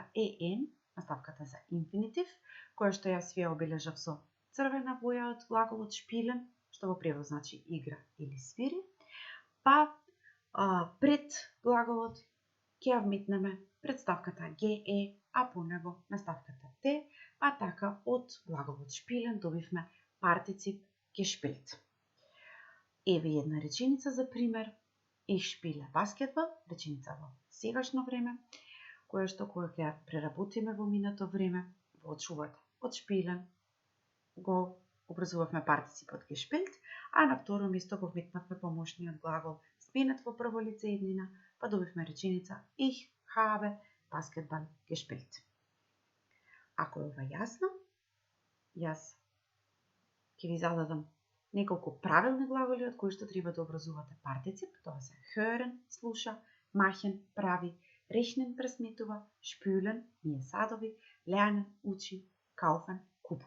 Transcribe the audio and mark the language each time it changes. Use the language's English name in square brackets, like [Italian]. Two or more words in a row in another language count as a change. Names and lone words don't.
[Macedonian] EN, наставката за инфинитив, која што јас ви ја обележав со црвена боја од глаголот spielen, што во превод значи игра или свири, па пред глаголот ќе ја вметнеме представката GE, а по него наставката T, па така од глаголот spielen добивме партицип gespielt. Еве една реченица за пример. [German] Ich spiele [Macedonian] баскетбол, реченица во сегашно време, која што кога ќе преработиме во минато време, во очувате од spielen, го образувавме партиципот gespielt, а на второ место го вметнавме помошниот глагол сменет во прво лице еднина, па добивме реченица [German] Ich habe [Macedonian] баскетбол gespielt. Ако е ова јасно, јас ќе ви зададам неколку правилни глаголи од кои што треба да образувате партицип. Тоа се hören, слуша, machen, прави, rechnen, пресметува, spülen, мие садови, lernen, учи, kaufen, купува.